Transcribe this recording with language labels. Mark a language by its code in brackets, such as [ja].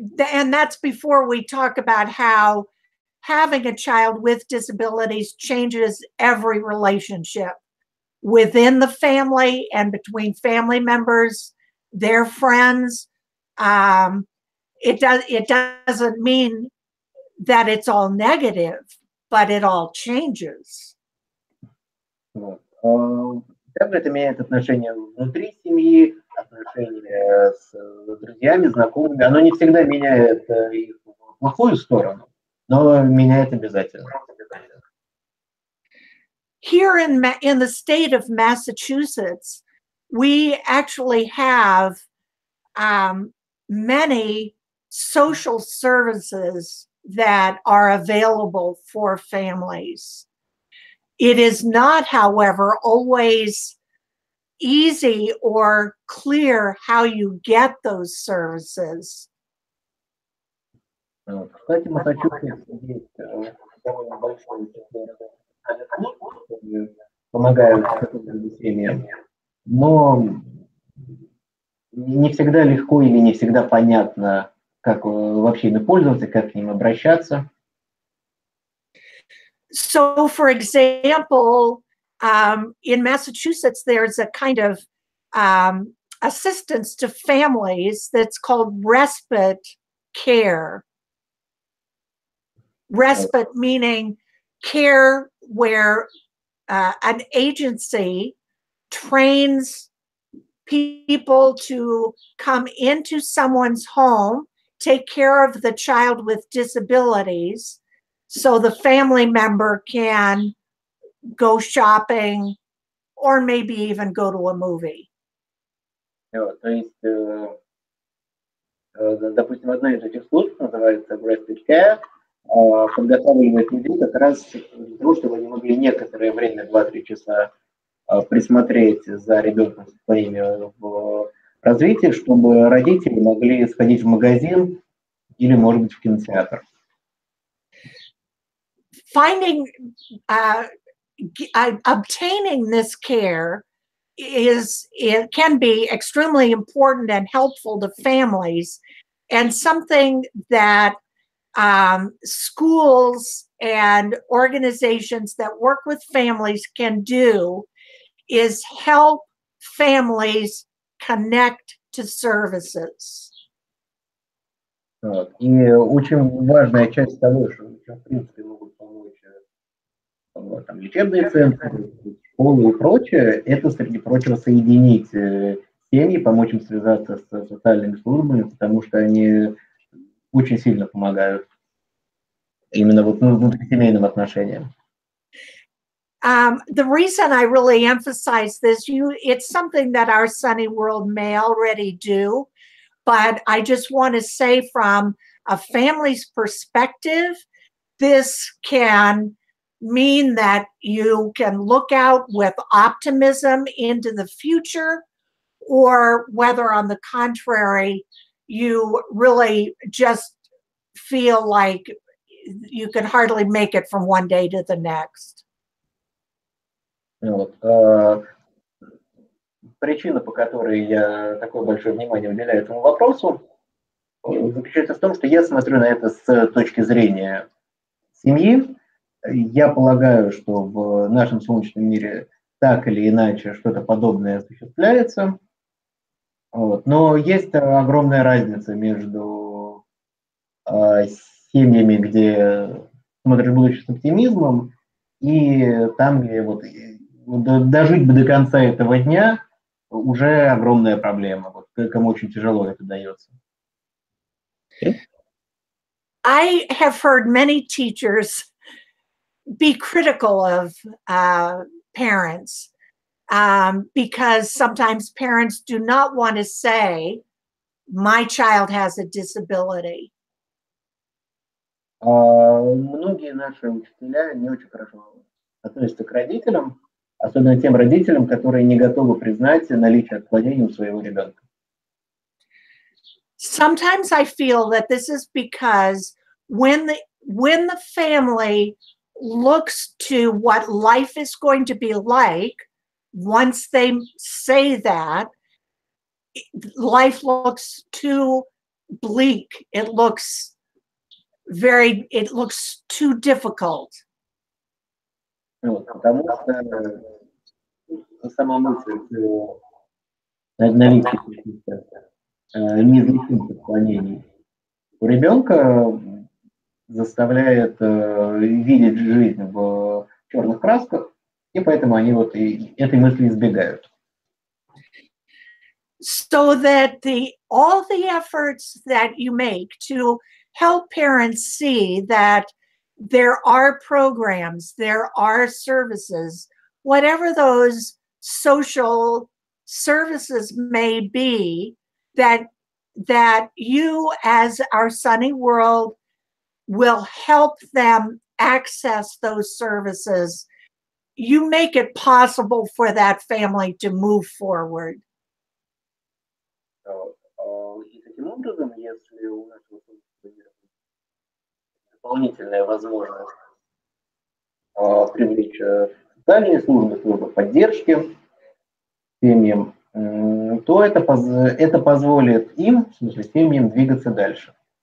[en] And that's before we talk about how having a child with disabilities changes every relationship within the family and between family members, their friends. It doesn't mean that it's all negative, but it all changes. [ru] Вот. Также это меняет отношения внутри семьи, отношения с друзьями, знакомыми. Оно не всегда меняет их в плохую сторону, но меняет обязательно. [en] Here in the state of Massachusetts, we actually have many social services that are available for families. It is not, however, always easy or clear how you get those services. [ru] Кстати, в Массачусетсе есть довольно большой которые помогают семьям, но не всегда легко или не всегда понятно, как вообще ими пользоваться, как к ним обращаться. [en] So, for example, in Massachusetts, there's a kind of assistance to families that's called respite care. Respite meaning care where an agency trains people to come into someone's home, take care of the child with disabilities, so the family member can go shopping or maybe even go to a movie. [ru] То есть, допустим, одна из этих служб называется Respite Care, подготавливает людей как раз для того, чтобы они могли некоторое время, 2-3 часа, присмотреть за ребенком с отклонением в развитии, чтобы родители могли сходить в магазин или, может быть, в кинотеатр. [en] Obtaining this care it can be extremely important and helpful to families, and something that schools and organizations that work with families can do is help families connect to services. [ru] Вот. И очень важная часть того, что в принципе могут помочь там, лечебные центры, школы и прочее, это, среди прочего, соединить семьи, помочь им связаться с социальными службами, потому что они очень сильно помогают именно вот внутрисемейным отношениям. [en] The reason I really emphasize this, it's something that our Sunny World may already do, but I just want to say from a family's perspective, this can mean that you can look out with optimism into the future, or whether on the contrary, you really just feel like you can hardly make it from one day to the next. [ru] Вот. Причина, по которой я такое большое внимание уделяю этому вопросу, заключается в том, что я смотрю на это с точки зрения семьи. Я полагаю, что в нашем солнечном мире так или иначе что-то подобное осуществляется. Вот. Но есть огромная разница между семьями, где смотришь будущее с оптимизмом, и там, где вот дожить бы до конца этого дня, уже огромная проблема. Вот, кому очень тяжело это дается. [en] Okay. I have heard many teachers be critical of parents because sometimes parents do not want to say, my child has a disability. [ru] Многие наши учителя не очень хорошо относятся к родителям, особенно тем родителям, которые не готовы признать наличие отклонений у своего ребенка. [en] Sometimes I feel that this is because when the family looks to what life is going to be like, once they say that, life looks too bleak. It looks too difficult. [ru] Потому что сама мысль о наличии каких-то неизлечимых отклонений у ребенка заставляет видеть жизнь в черных красках, и поэтому они вот и этой мысли избегают. [en] So that all the efforts that you make to help parents see that there are programs, there are services, whatever those social services may be, that you as our Sunny World will help them access those services. You make it possible for that family to move forward. [ru] И таким образом, если у нашего дополнительная возможность привлечь социальные службы поддержки семьям, то это позволит им, в смысле семьям, двигаться дальше.